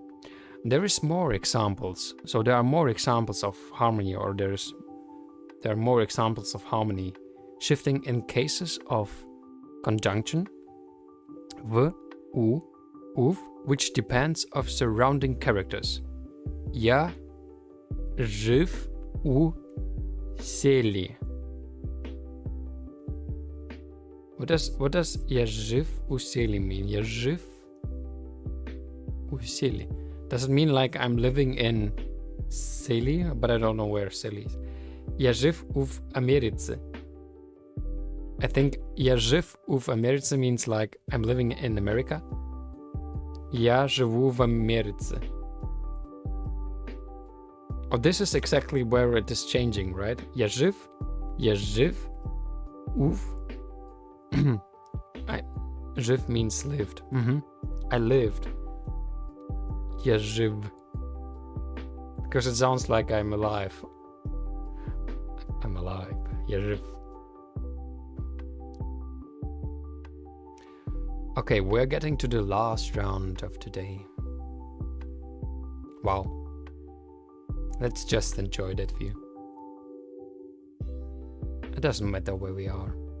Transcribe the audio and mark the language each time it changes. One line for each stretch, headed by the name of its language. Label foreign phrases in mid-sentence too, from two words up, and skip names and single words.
English: There is more examples. So there are more examples of harmony, or there are more examples of harmony shifting in cases of conjunction v, u, uv, which depends of surrounding characters.
Ukrainian: Я жив у сели.
English: What does
Ukrainian: я жив у сели
English: mean?
Ukrainian: Я жив у сели.
English: Does it mean like I'm living in Seli? But I don't know where Seli is.
Ukrainian: Я жив в Америце.
English: I think
Ukrainian: я жив в Америце
English: means like I'm living in America.
Ukrainian: Я живу в Америце.
English: Oh, this is exactly where it is changing, right?
Ukrainian: Я жив в...
English: Жив means lived. I lived.
Ukrainian: Я жив.
English: Because it sounds like I'm alive. I'm alive.
Ukrainian: Я жив.
English: Okay, we're getting to the last round of today. Wow. Let's just enjoy that view. It doesn't matter where we are.